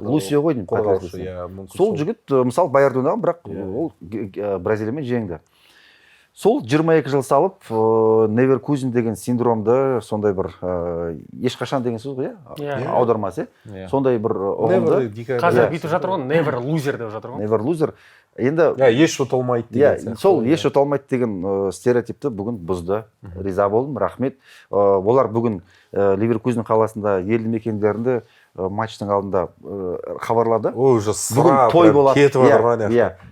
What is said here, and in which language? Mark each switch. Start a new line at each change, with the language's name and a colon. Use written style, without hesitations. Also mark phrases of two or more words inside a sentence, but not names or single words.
Kazakh: Лусио ғой деймін. Сол жігіт мысалы Байерде ойнаған, бірақ ол Бразилиямен жеңді. Сол 22 жыл салып, Неверкузен деген синдромды, сондай бір ешқашан деген сөз ғой, аудармасы, сондай бір ұғымды. Қазір бүйтіп жатыр ғой,
English: never loser
Kazakh: деп жатыр ғой.
English: Never loser.
Kazakh: Енді еш ұтылмайды деген. Сол еш ұтылмайды деген стереотипті бүгін бұзды. Риза болдым, рахмет. Олар бүгін Ливеркузен қаласында елді мекендерінде матчтың алдында хабарлады. Ой, уже бүгін той болады. Кетіп отырған яқты.